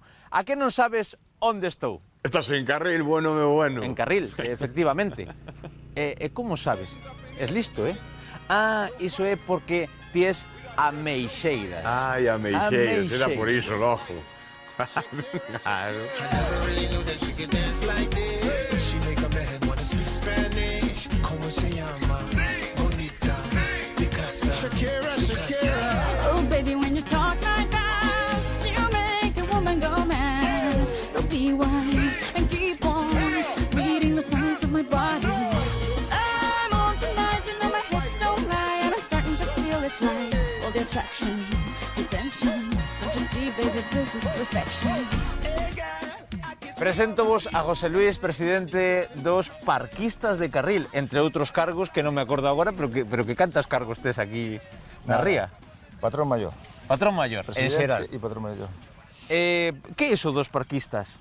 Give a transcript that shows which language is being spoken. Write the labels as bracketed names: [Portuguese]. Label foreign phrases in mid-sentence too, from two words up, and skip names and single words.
[Galician] A que non sabes onde estou? Estás en carril, bueno. En carril, efectivamente. E como sabes? [Spanish] Es listo, [Galician] Ah, iso é porque ties ameixeiras. Ai, ameixeiras, era por iso, lojo. Claro. [English] Oh, baby, when you talk like that, you make a woman go mad. So be wise and keep on reading the signs of my body. I'm on tonight, you know my hips don't lie, and I'm starting to feel it's right. All the attraction, the tension. Don't you see, baby, this is perfection. [Galician] Preséntovos a José Luis, presidente dos Parquistas de Carril, entre outros cargos que non me acordo agora, pero que cantas cargos tes aquí na ría? Patrón maior. Patrón maior, en xeral. Presidente e patrón maior. Que é iso dos parquistas?